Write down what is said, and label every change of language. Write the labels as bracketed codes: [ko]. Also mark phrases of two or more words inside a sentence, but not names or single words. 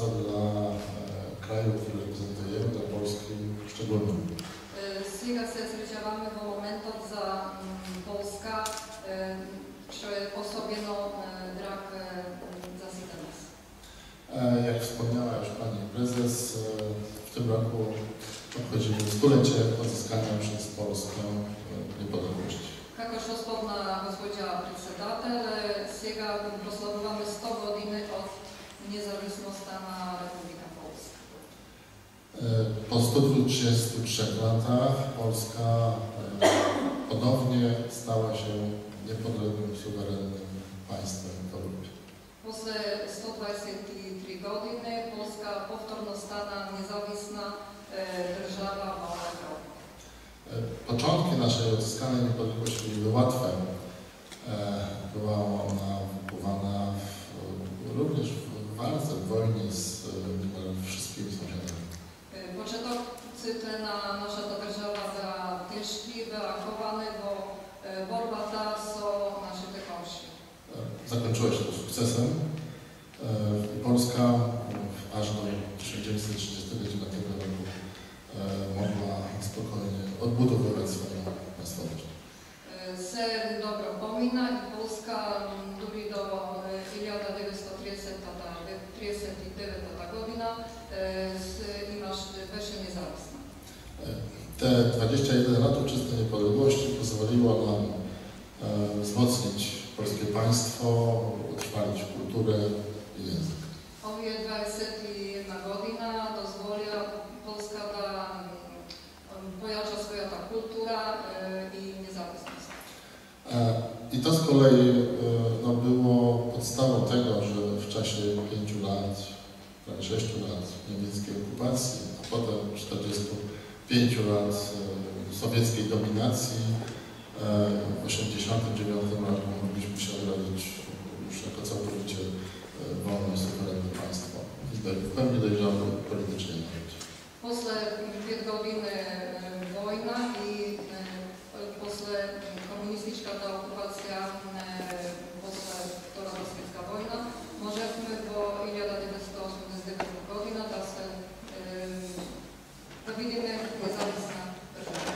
[pl] dla kraju, który reprezentujemy, dla Polski szczególnym. [mk] Сега се среќаваме во моментот за Полска, што е особено драг za сите нас. [pl] Jak wspomniała już Pani Prezes, w tym roku obchodzimy stulecie odzyskania przez Polskę niepodległości. [mk] Како што спомна госпоѓа председател, сега прославуваме 100 години од независноста на Република Полска. [pl] Po 133 latach Polska ponownie stała się niepodległym, suwerennym państwem w Europie. [mk] После 123 години Полска повторно стана независна држава во Европе. [pl] Początki naszej odzyskanej niepodległości nie były łatwe. Była ona wykuwana również w walce, w wojnie z wszystkimi sąsiadami. [mk] Почетоците на нашата држава беа тешки, беа ковани во борбата со нашите комши. [pl] Zakończyła się to sukcesem i Polska aż do 1939 roku mogła spokojnie odbudowywać swoją państwowość. [mk] Се добро помина и Полска дури до 1939 година беше независна. [pl] Te 21 lat czystej niepodległości pozwoliło nam wzmocnić polskie państwo, utrwalić kulturę i język. [mk] Овие 21 година дозволија Полска да појача својата култура и независност. [pl] I to z kolei było podstawą tego, że w czasie 5 lat, prawie 6 lat niemieckiej okupacji, a potem 45 lat sowieckiej dominacji, w 1989 roku mogliśmy się odrodzić już jako całkowicie wolne, suwerenne państwo i w pełni dojrzałe politycznie naród. [mk] После 5 години војна и после комунистичката окупација после Втората светска војна можевме во 1989 година да видиме независна држава.